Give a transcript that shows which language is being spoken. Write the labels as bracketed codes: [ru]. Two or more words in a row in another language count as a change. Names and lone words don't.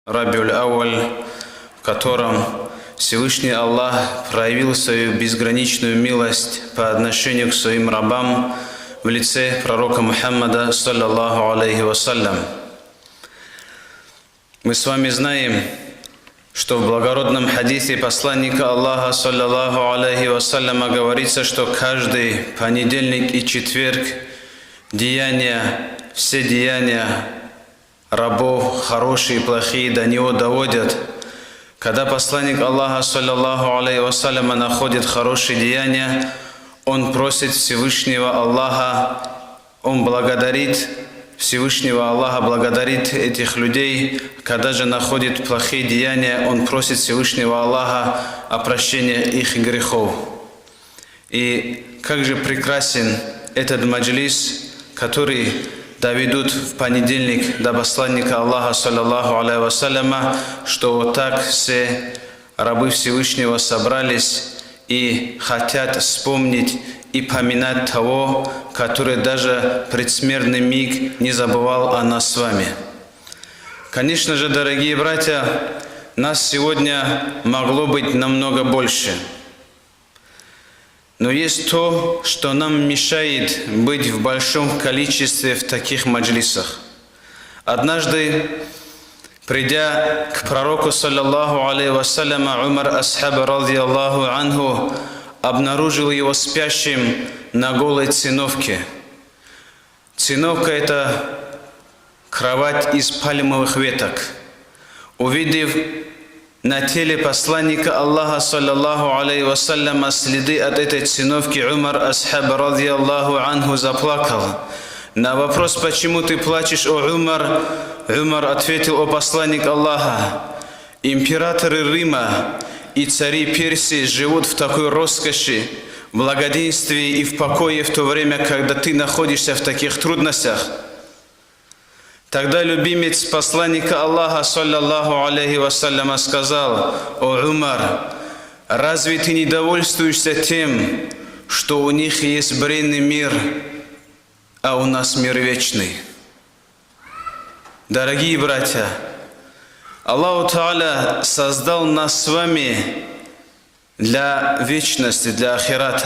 [ru] Рабиуль Ауаль, в котором Всевышний Аллах проявил свою безграничную милость по отношению к своим рабам в лице пророка Мухаммада, [ar] صلى الله عليه وسلم. [ru] Мы с вами знаем, что в благородном хадисе посланника Аллаха, [ar] صلى الله عليه وسلم, [ru] говорится, что каждый понедельник и четверг все деяния рабов, хорошие и плохие, до него доводят. Когда посланник Аллаха, [ar] صلى الله عليه وسلم, [ru] находит хорошие деяния, он просит Всевышнего Аллаха, он благодарит Всевышнего Аллаха, благодарит этих людей. Когда же находит плохие деяния, он просит Всевышнего Аллаха о прощении их грехов. И как же прекрасен этот маджлис, который доведут в понедельник до посланника Аллаха, [ar] صلى الله عليه وسلم, [ru] что вот так все рабы Всевышнего собрались и хотят вспомнить и поминать того, который даже предсмертный миг не забывал о нас с вами. Конечно же, дорогие братья, нас сегодня могло быть намного больше. Но есть то, что нам мешает быть в большом количестве в таких маджлисах. Однажды, придя к пророку, [ar] صلى الله عليه وسلم, [ru] Умар асхаба, [ar] رضي الله عنه, [ru] обнаружил его спящим на голой циновке. Циновка – это кровать из пальмовых веток. Увидев на теле посланника Аллаха, [ar] صلى الله عليه وسلم, [ru] следы от этой циновки, Умар асхаба, [ar] رضي الله عنه, [ru] заплакал. На вопрос, почему ты плачешь, о Умар, Умар ответил: о посланник Аллаха, императоры Рима и цари Персии живут в такой роскоши, благоденствии и в покое в то время, когда ты находишься в таких трудностях. Тогда любимец посланника Аллаха, [ar] صلى الله عليه وسلم, [ru] сказал: о Умар, разве ты не довольствуешься тем, что у них есть бренный мир, а у нас мир вечный? Дорогие братья, [ar] الله تعالى [ru] создал нас с вами для вечности, для ахирата.